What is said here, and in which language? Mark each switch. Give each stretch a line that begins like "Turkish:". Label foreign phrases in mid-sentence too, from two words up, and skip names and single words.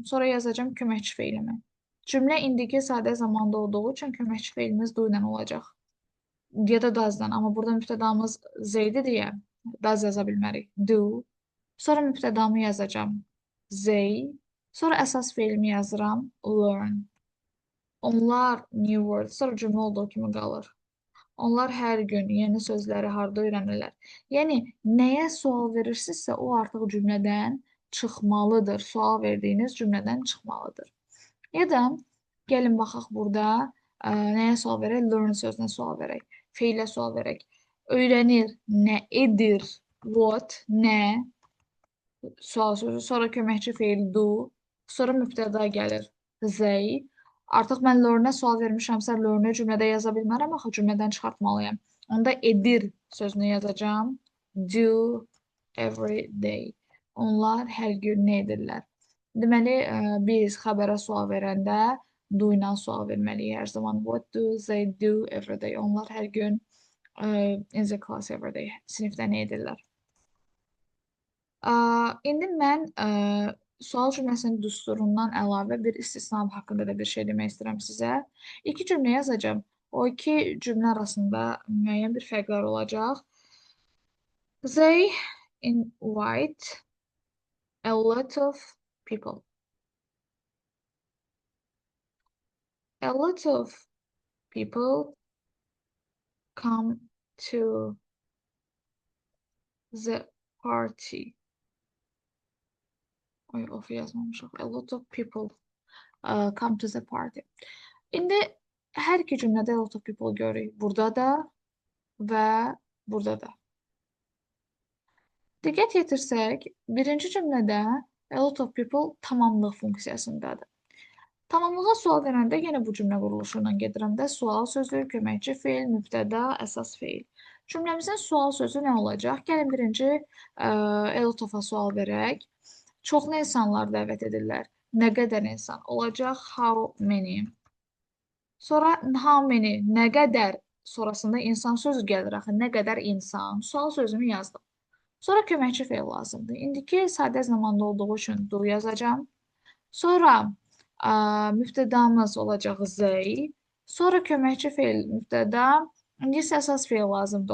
Azerbaijani: Sonra yazacağım köməkçi feilimi. Cümlə indiki sadə zamanda olduğu üçün köməkçi feilimiz do ilə olacaq. Ya da does-dan. Amma burada mübtədamız Z-dir deyə does yaza bilmərik. Do. Sonra mübtədamı yazacağım. They. Sonra əsas feilimi yazıram.
English: Learn. Onlar new words.
Azerbaijani: Sonra cümlə olduğu kimi qalır. Onlar hər gün yeni sözləri harda öyrənirlər. Yəni, nəyə sual verirsinizsə, o artıq cümlədən çıxmalıdır. Sual verdiyiniz cümlədən çıxmalıdır. Ya da gəlin baxaq burada nəyə sual verək? Learn sözünə sual verək. Feilə sual verək. Öyrənir, nə edir? What, nə? Sual sözü, sonra köməkçi feil do, sonra mübtəda gəlir. They. Artıq mən learn-ə sual vermişəmsə, learn-ü cümlədə yaza bilmərəm, axı cümlədən çıxartmalıyam. Onda edir sözünü yazacağım.
English: Do every day.
Azerbaijani: Onlar hər gün nə edirlər? Deməli, biz xəbərə sual verəndə do ilə sual verməliyik hər zaman.
English: What do they do every day?
Azerbaijani: Onlar hər gün
English: In the class every day.
Azerbaijani: Sinifdə nə edirlər? İndi mən sual cümləsinin düsturundan əlavə bir istisna haqqında da bir şey demək istəyirəm sizə. İki cümlə yazacağım. O iki cümlə arasında müəyyən bir fərqlər olacaq.
English: They invite a lot of people. A lot of people come to the party.
Azerbaijani: Ay, of yazmamışıq.
English: A lot of people come to the party.
Azerbaijani: İndi hər iki cümlədə
English: a lot of people
Azerbaijani: görürük. Burada da və burada da. Diqqət yetirsək, birinci cümlədə
English: a lot of people
Azerbaijani: tamamlıq funksiyasındadır. Tamamlığa sual verəndə yenə bu cümlə quruluşundan gedirəm də sual sözü, köməkçi feil, mübtəda, əsas feil. Cümləmizin sual sözü nə olacaq? Gəlin birinci
English: a lot of-
Azerbaijani: a sual verək. Çoxlu insanlar dəvət edirlər. Nə qədər insan? Olacaq
English: how many.
Azerbaijani: Sonra
English: how many,
Azerbaijani: nə qədər sonrasında insan sözü gəlir axı. Nə qədər insan? Sual sözümü yazdım. Sonra köməkçi feil lazımdır. İndiki sadə zamanda olduğu üçün do yazacağım. Sonra mübtədamız olacaq they. Sonra köməkçi feil mübtəda. İndi isə əsas feil lazımdır.